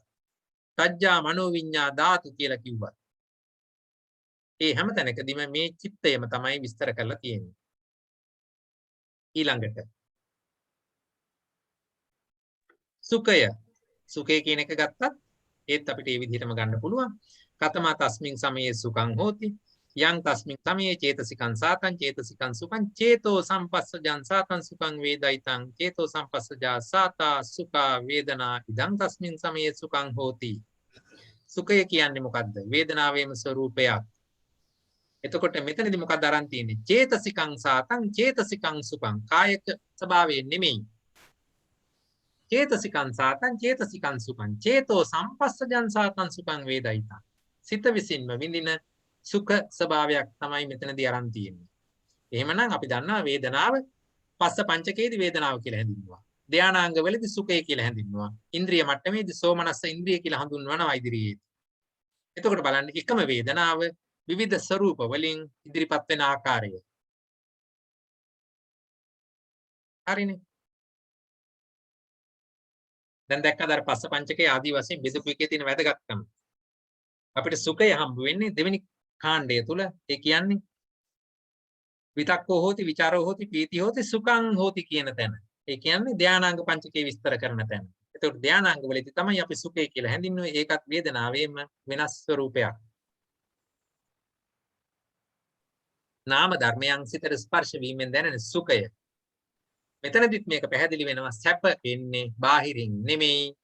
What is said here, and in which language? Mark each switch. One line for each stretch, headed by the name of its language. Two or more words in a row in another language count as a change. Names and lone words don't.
Pali: සජ්ජා මනෝ විඤ්ඤා ධාතු
Sinhala: කියලා කිව්වා. ඒ හැම තැනකදීම මේ චිත්තයම තමයි විස්තර කරලා තියෙන්නේ. ඊළඟට සුඛය කියන එක ගත්තත් ඒත් අපිට මේ විදිහටම ගන්න පුළුවන්.
Pali: කතමා තස්මින් සමයේ සුඛං හෝති යං තස්මින් සමයේ චේතසිකං සාතං චේතසිකං සුඛං චේතෝ සම්පස්සජං සාතං සුඛං වේදයිතං චේතෝ සම්පස්සජා සාතා සුඛා වේදනා ඉදං තස්මින් සමයේ සුඛං හෝති.
Sinhala: සුඛය කියන්නේ මොකද්ද? වේදනාවේම ස්වરૂපයක්. එතකොට මෙතනදී මොකක්ද අරන් තියෙන්නේ?
Pali: චේතසිකං සාතං චේතසිකං සුඛං.
Sinhala: කායක ස්වභාවයෙන් නෙමෙයි.
Pali: චේතසිකං සාතං චේතසිකං සුඛං. චේතෝ සම්පස්සජං සාතං සුඛං වේදයිතං.
Sinhala: සිත විසින්ම විඳින සුඛ ස්වභාවයක් තමයි මෙතනදී අරන් තියෙන්නේ. එහෙමනම් අපි දන්නවා වේදනාව පස්ස පංචකයේදී වේදනාව කියලා හැඳින්වුවා. ධානාංගවලදී සුඛය කියලා හැඳින්වුවා. ඉන්ද්‍රිය මට්ටමේදී සෝමනස්ස ඉන්ද්‍රිය කියලා හඳුන්වනවා ඉදිරියේදී. එතකොට බලන්න එකම වේදනාව විවිධ ස්වરૂප වලින් ඉදිරිපත් වෙන ආකාරය. හරිනේ. දැන් දැක්කද අර පස්ස පංචකයේ ආදී වශයෙන් බෙදපු එකේ තියෙන වැදගත්කම. අපිට සුඛය හම්බ වෙන්නේ දෙවෙනි කාණ්ඩය තුල. ඒ කියන්නේ
Pali: විතක්කෝ හෝති විචාරෝ හෝති පීති හෝති සුඛං හෝති
Sinhala: කියන තැන. ඒ කියන්නේ ධානාංග පංචකේ විස්තර කරන තැන. ඒතකොට ධානාංග වලදී තමයි අපි සුඛය කියලා හැඳින්වුවේ. ඒකත් වේදනාවේම වෙනස් ස්වરૂපයක්. නාම ධර්මයන් සිතට ස්පර්ශ වීමෙන් දැනෙන සුඛය. මෙතනදිත් මේක පැහැදිලි වෙනවා සැප එන්නේ බාහිරින් නෙමෙයි.